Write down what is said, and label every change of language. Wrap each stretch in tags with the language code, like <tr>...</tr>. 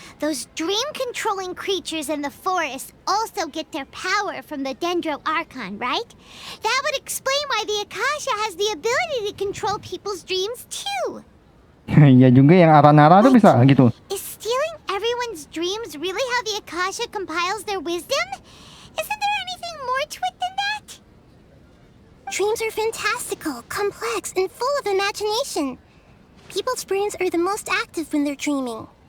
<en>Those dream-controlling creatures in the forest also get their power from the Dendro Archon, right? That would explain why the Akasha has the ability to control people's dreams too.</en> <id>Ya juga yang arah-arah tuh bisa gitu.</id> <en>Is stealing everyone's dreams really how the Akasha compiles their wisdom? Isn't there anything more to it than that? Dreams are fantastical, complex, and full of imagination. People's brains are the most active when they're dreaming.</en>